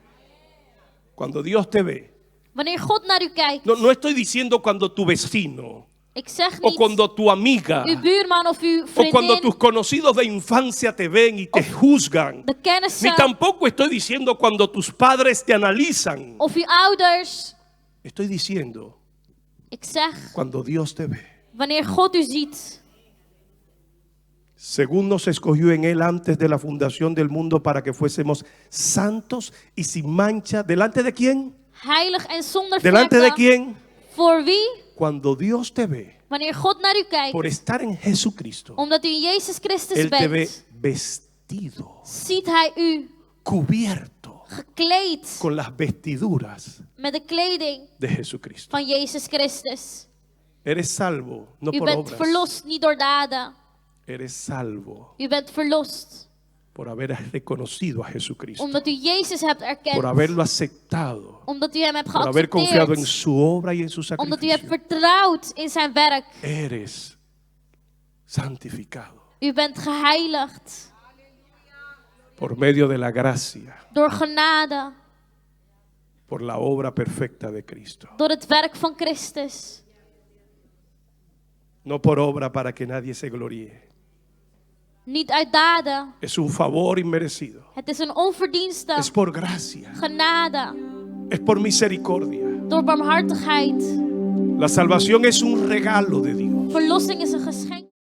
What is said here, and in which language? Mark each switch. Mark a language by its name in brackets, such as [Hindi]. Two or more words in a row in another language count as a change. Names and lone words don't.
[Spanish] Cuando Dios te ve, [Dutch] Wanneer God naar u kijkt. [Spanish] no estoy diciendo cuando tu vecino, [Dutch] Ik zeg [Spanish] o [Dutch] niet [Spanish] cuando tu amiga, [Dutch] uw buurman of uw [Spanish] o cuando [Dutch] vriendin. [Spanish] tus conocidos de infancia te ven y te juzgan. [Dutch] De kennissen. [Spanish] Ni tampoco estoy diciendo cuando tus padres te analizan. [Dutch] Of uw ouders. [Spanish] Estoy diciendo [Dutch] Ik zeg. [Spanish] cuando Dios te ve. [Dutch] Wanneer God u ziet. [Spanish] Según nos escogió en Él antes de la fundación del mundo para que fuésemos santos y sin mancha. ¿Delante de quién? [Dutch] Heilig en zonder [Spanish] ¿Delante de [Dutch] vlekken. [Spanish] quién? [Dutch] Voor wie? [Spanish] Cuando Dios te ve [Dutch] Wanneer God naar u kijkt. [Spanish] por estar en Jesucristo, [Dutch] Omdat u in Jezus Christus [Spanish] Él te ve [Dutch] bent. [Spanish] vestido, [Dutch] Ziet hij u [Spanish] cubierto [Dutch] gekleed. [Spanish] con las vestiduras [Dutch] Met de kleding [Spanish] de Jesucristo. [Dutch] van Jezus Christus. [Spanish] Eres salvo, no [Dutch] U [Spanish] por [Dutch] bent [Spanish] obras. [Dutch] verlost niet door daden. [Spanish] Eres salvo [Dutch] U bent verlost. [Spanish] por haber reconocido a Jesucristo, [Dutch] Omdat u Jezus hebt erkend. [Spanish] por haberlo aceptado, [Dutch] Omdat u hem hebt [Spanish] por haber confiado en [Dutch] geaccepteerd. [Spanish] su obra y en su [Dutch] Omdat u hebt [Spanish] sacrificio. [Dutch] vertrouwd in zijn werk. [Spanish] Eres santificado [Dutch] U bent geheiligd. [Spanish] por medio de la gracia, [Dutch] Door genade. [Spanish] por la obra perfecta de Cristo. [Dutch] Door het werk van Christus. [Spanish] No por obra para que nadie se gloríe. [Dutch] Niet uit daden. [Spanish] Es un favor inmerecido. [Dutch] Het is een onverdienste [Spanish] Es por gracia. [Dutch] genade. [Spanish] Es por misericordia. [Dutch] Door barmhartigheid. [Spanish] La salvación es un regalo de Dios. [Dutch] Verlossing is een geschenk.